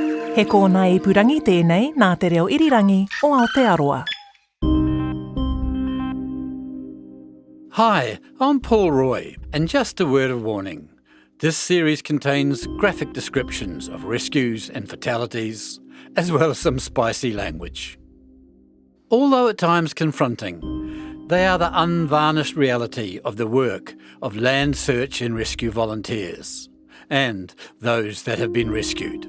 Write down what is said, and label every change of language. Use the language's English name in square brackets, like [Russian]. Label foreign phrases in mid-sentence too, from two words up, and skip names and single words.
[Māori] He kōna ipurangi tēnei nā te reo irirangi o Aotearoa. [English] Hi, I'm Paul Roy, and just a word of warning. This series contains graphic descriptions of rescues and fatalities, as well as some spicy language. Although at times confronting, they are the unvarnished reality of the work of land search and rescue volunteers, and those that have been rescued.